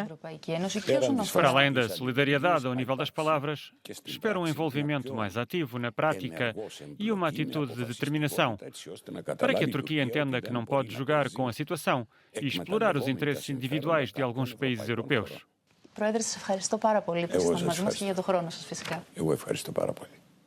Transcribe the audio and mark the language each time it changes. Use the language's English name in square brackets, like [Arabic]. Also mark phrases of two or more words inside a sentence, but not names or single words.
[Portuguese] Para além da solidariedade ao nível das palavras, espero um envolvimento mais ativo na prática e uma atitude de determinação, para que a Turquia entenda que não pode jogar com a situação e explorar os interesses individuais de alguns países europeus. [Greek] Πρόεδρε, σας ευχαριστώ πάρα πολύ που ήσασταν μαζί μας και για τον χρόνο σας φυσικά. Εγώ ευχαριστώ πάρα πολύ.